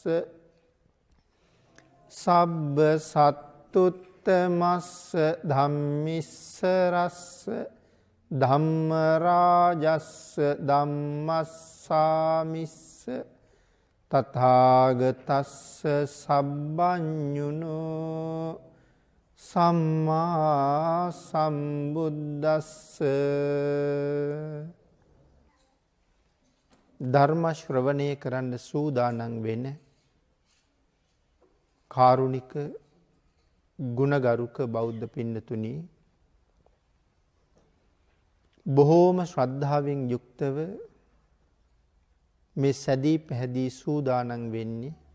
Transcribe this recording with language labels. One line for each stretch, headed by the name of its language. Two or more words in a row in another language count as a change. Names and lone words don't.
Pali: සබ්බ සත්තුත්තමස්ස ධම්මිස්ස රස්ස ධම්ම රාජස්ස ධම්මස්සාමිස්ස තථාගතස්ස සබ්බඤුනෝ සම්මා සම්බුද්දස්ස
Sinhala: ධර්ම ශ්‍රවණය කරන්න සූදානම් වෙන කාරුණික ගුණගරුක බෞද්ධ පින්නතුනි බොහෝම ශ්‍රද්ධාවෙන් යුක්තව මේ සැදී පැහැදී සූදානම් වෙන්නේ